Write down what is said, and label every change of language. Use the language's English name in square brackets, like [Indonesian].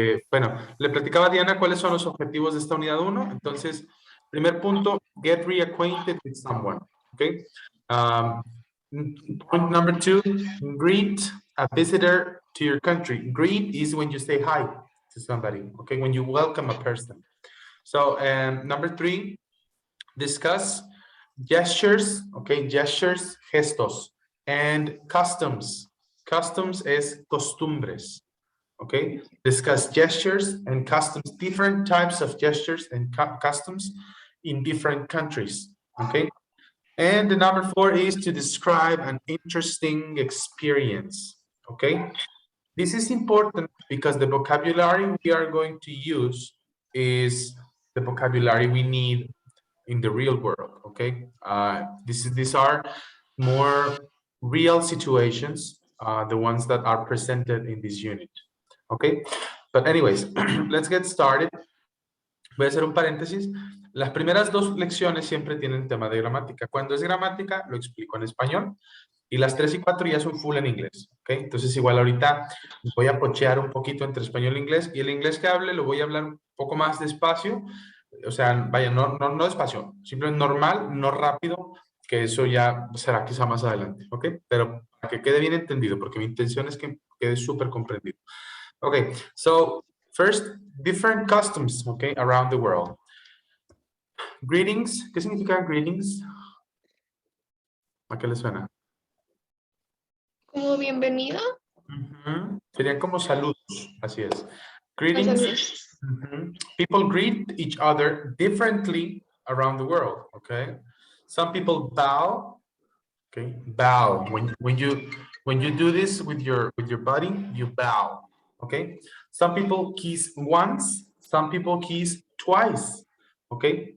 [Spanish] Bueno, le platicaba a Diana cuáles son los objetivos de esta unidad 1. Entonces, primer punto, [English] get reacquainted with someone, okay? Point number 2, greet a visitor to your country. Greet is when you say hi to somebody, okay? When you welcome a person. So, number 3, discuss gestures, okay? Gestures, gestos, and customs. [Spanish] Customs es costumbres, okay? [English] Discuss gestures and customs, different types of gestures and customs in different countries, okay? And the number 4 is to describe an interesting experience, okay? This is important because the vocabulary we are going to use is the vocabulary we need in the real world, okay? These are more real situations, the ones that are presented in this unit, okay? But anyways, let's get started. [Spanish] Voy a hacer un paréntesis. Las primeras 2 lecciones siempre tienen tema de gramática. Cuando es gramática, lo explico en español. Y las 3 y 4 ya son full en inglés. ¿Ok? Entonces, igual ahorita voy a pochear un poquito entre español e inglés. Y el inglés que hable lo voy a hablar un poco más despacio. O sea, vaya, no despacio. Simplemente normal, no rápido. Que eso ya será quizá más adelante. ¿Ok? Pero para que quede bien entendido, porque mi intención es que quede súper comprendido. [English] Ok, so first, different customs, okay, around the world. [Spanish] Greetings, ¿qué significa greetings? ¿A qué le suena? ¿Como bienvenida? Serían como saludos, así es. O [English] Greetings. [Spanish] saludos. [English] People greet each other differently around the world, okay? Some people bow, okay? Bow. When you do this with your body, you bow, okay? Some people kiss once, some people kiss twice, okay?